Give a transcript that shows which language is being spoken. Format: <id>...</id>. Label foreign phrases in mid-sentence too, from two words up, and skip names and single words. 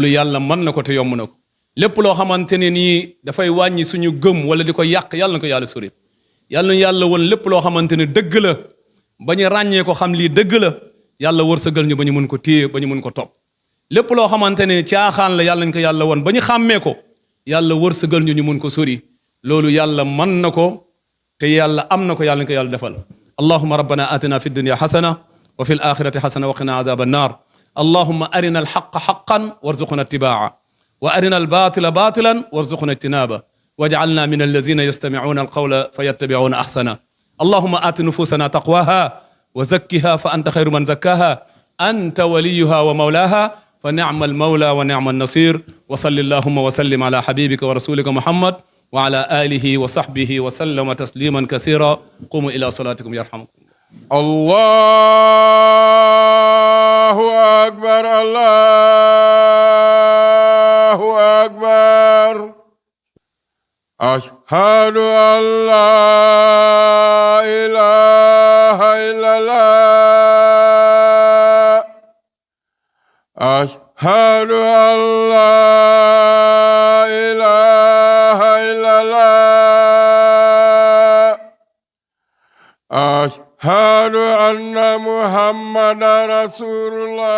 <wo>yàlla mën na ko te yomb na ko lépp loo xamante ne nii dafay wàññi suñu gëm wala di ko yàq yàlla na ko yàlla sori yàlla woon lépp loo xamante ne dëgg la ba ñu ràññee ko xam lii dëgg la yàlla wërsëgal ñu ba ñu mën ko téye ba ñu mën ko topp lépp loo xamante ne caaxaan la yàlla nañ ko yàlla woon ba ñu xàmmee ko yàlla wërsëgal ñu mën ko sori loolu yàlla mën na ko te yàlla am na ko yàlla nañ ko yàlla defal</wo> <ar>اللهم ربنا آتنا في الدنيا حسنة وفي الآخرة حسنة وقنا عذاب النار اللهم أرنا الحق حقا وارزقنا اتباعه وأرنا الباطل باطلا وارزقنا اجتنابه واجعلنا من الذين يستمعون القول فيتبعون أحسنه اللهم آت نفوسنا تقواها وزكها فأنت خير من زكاها أنت وليها ومولاها فنعم المولى ونعم النصير وصل اللهم وسلم على حبيبك ورسولك محمد وعلى آله وصحبه وسلم تسليما كثيرا قوموا إلى صلاتكم يرحمكم الله أكبر الله أكبر أشهد أن لا إله إلا الله أشهد أن لا إله إلا الله أشهد أن محمدا رسول الله.</ar>